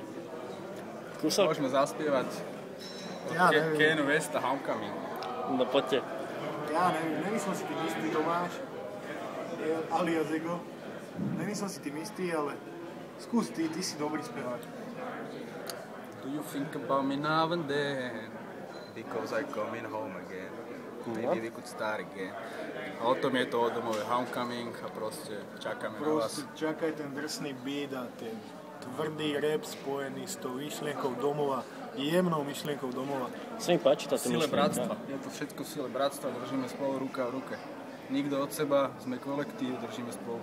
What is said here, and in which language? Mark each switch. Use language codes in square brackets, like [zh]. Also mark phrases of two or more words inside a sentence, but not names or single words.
[sk] Kúsok? Môžeme zaspievať Kanye West a Homecoming. No poďte. Ja neviem som si tým istý, Tomáš, alias Ego. Není som si tým istý, ale skús ty si dobrý spevák. [en] Do you think about me now and then? Because I coming home again. Maybe we could start again. [sk] A o tom je to o domove Homecoming a proste čakáme na vás. Proste čakaj ten drsný beat a ten tvrdý rap spojený s tou myšlienkou domova, jemnou myšlienkou domova. Sa mi páči táto Sile myšlienka. bratstva. Je to všetko v sile bratstva, držíme spolu ruka v ruke. Nikto od seba, sme kolektív, držíme spolu.